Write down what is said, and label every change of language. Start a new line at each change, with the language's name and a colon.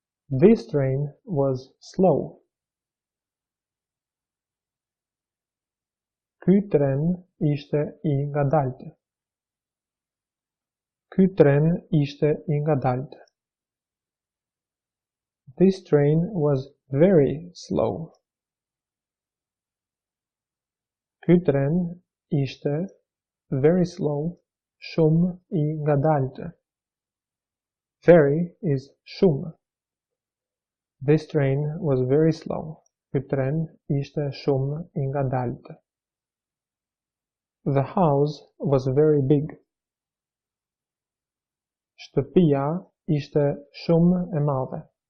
English: This train was slow.
Albanian: Ky tren ishte I ngadaltë. Ky tren ishte I ngadaltë.
English: This train was very slow.
Albanian: Ky tren ishte
English: very slow,
Albanian: shumë I ngadaltë.
English: Very is shumë. This train was very slow.
Albanian: Ky tren ishte shumë I ngadaltë.
English: The house was very big.
Albanian: Shtëpia ishte shumë e madhe.